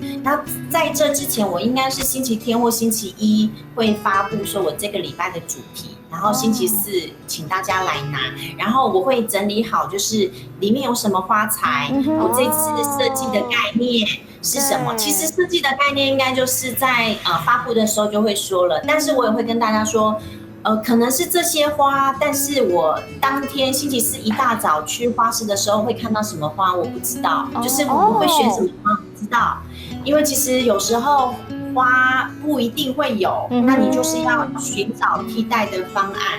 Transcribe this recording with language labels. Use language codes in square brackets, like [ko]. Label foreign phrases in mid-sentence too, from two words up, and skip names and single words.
[zh] 那在這之前，我應該是星期天或星期一會發布說我這個禮拜的主題，然後星期四請大家來拿，然後我會整理好，就是裡面有什麼花材，我這次設計的概念是什麼。其實設計的概念應該就是在發布的時候就會說了，但是我也會跟大家說。可能是這些花，但是我當天星期四一大早去花市的時候會看到什麼花，我不知道，就是我們會選什麼花，不知道，因為其實有時候花不一定會有，那你就是要尋找替代的方案。